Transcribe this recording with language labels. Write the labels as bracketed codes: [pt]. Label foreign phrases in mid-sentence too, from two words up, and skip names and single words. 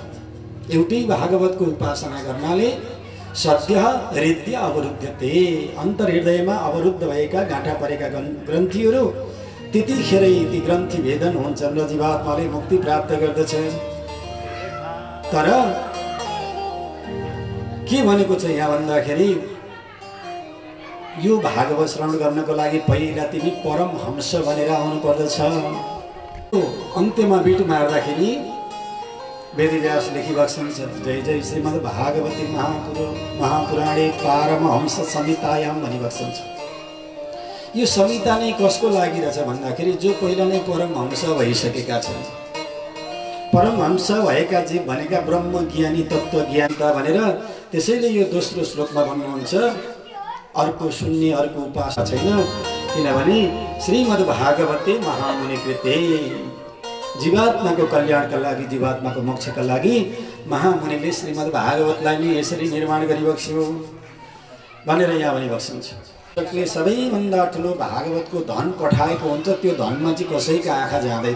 [ne] एउटै भागवतको उपासना गर्नाले [sa] सद्य हृदय अवरुद्धते, [ne] अन्तर्हृदयमा अवरुद्ध भएका गाँठा परेका ग्रन्थीहरू त्यतिखेरै ती ग्रन्थि भेदन हुन्छन् र जीवात्माले मुक्ति प्राप्त गर्दछ। तर के भनेको छ यहाँ भन्दाखेरि यो भागवत श्रवण गर्नको लागि पहिला तिमी परमहंस बनेर आउनु पर्दछ। अन्त्यमा बिट मार्दाखेरि वेदव्यास लेखिबक्छन्, [sa] जय जय श्रीमद् भागवती महापुराणे पारमहंस संहितायाम [ne] भनिबक्छन्। यो संहिता नै कसको लागि रहेछ भन्दाखेरि जो पहिला नै परमहंस भइसकेका छन्। परमहंस भएका जीव भनेका ब्रह्म ज्ञानी तत्त्वज्ञानी भनेर त्यसैले यो दोस्रो श्लोकमा भन्नुहुन्छ अर्को शून्य अर्को उपासना छैन, किनभने [sa] श्रीमद् भागवते महामुनि कृते [ne] जीवात्माको कल्याणका लागि, जीवात्माको मोक्षका लागि महामुनिले श्रीमद् भागवतलाई नै यसरी निर्माण गरिबक्स्यो भनेर यहाँ भनिबक्छन्। जसले सबैभन्दा ठुलो भागवतको धन पठाएको हुन्छ त्यो धनमा चाहिँ कसैका आँखा जाँदैन।